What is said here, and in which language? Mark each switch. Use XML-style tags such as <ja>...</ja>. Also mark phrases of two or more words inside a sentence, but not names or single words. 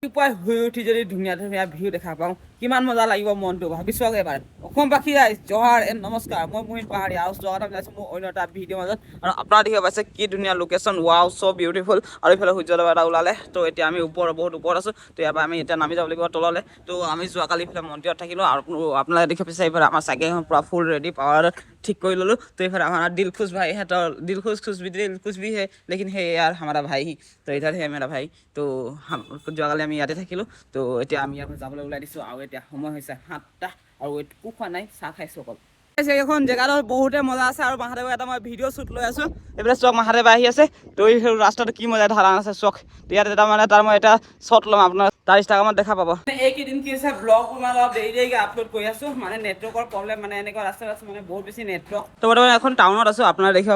<as>পুৱাই শুই উঠি যদি ধুনীয়া ধুনীয়া ভিউ দেখা পাওঁ কিমান মজা লাগিব মনটো ভাবি চাওক এবাৰ অসমবাসী ৰাইজ জহাৰ এণ্ড নমস্কাৰ মই মোহিত পাহাৰীয়া আৰু জহাৰ ওলাইছোঁ মোৰ অন্য এটা ভিডিঅ' মাজত আৰু আপোনাৰ দেখিব পাইছে কি ধুনীয়া লোকেশ্যন</as> <en>wow so beautiful</en> <as>আৰু ইফালে সূৰ্যোদয় এটা ওলালে তো এতিয়া আমি বহুত ওপৰত আছোঁ তো ইয়াৰ পৰা আমি এতিয়া নামি যাব লাগিব তললৈ তো আমি যোৱাকালি ইফালে মন্দিৰত থাকিলোঁ আৰু আপোনালোকে দেখি পাইছে এইফালে আমাৰ চাইকেলখন পূৰা</as> <en>full ready</en> <as>পাৱাৰ</as> <hi>ठीक कर लो तो फिर हमारा दिलखुश भाई है तो दिलखुश दिलखुश भी है लेकिन है यार हमारा भाई ही तो इधर है मेरा भाई तो हम</hi> <as>যোৱাকালি আমি ইয়াতে থাকিলোঁ তো এতিয়া আমি ইয়াৰ পৰা যাবলৈ ওলাই দিছোঁ আৰু এতিয়া সময় হৈছে 7টা আৰু একো খোৱা নাই চাহ খাইছোঁ অকল এইখন জেগাটো বহুতে মজা আছে আৰু মহাদেৱৰ এটা মই</as> <en>video shoot</en> <as>লৈ আছোঁ এইফালে চক মহাদেৱ আহি আছে তো এই ৰাস্তাটো কি মজা ধাৰা আছে চক তো ইয়াত এটা মানে তাৰ মই এটা শ্বট ল'ম আপোনাৰ তাৰ ইনষ্টাগ্ৰামত দেখা পাব এইকেইদিন কি হৈছে ব্লগ মানে অলপ দেৰিকৈ আপলোড কৰি আছোঁ মানে নেটৱৰ্কৰ প্ৰব্লেম মানে এনেকুৱা ৰাস্তাত আছে মানে বহুত বেছি নেটৱৰ্ক তো বৰ্তমান এখন টাউনত আছোঁ আপোনাৰ দেখিব</as>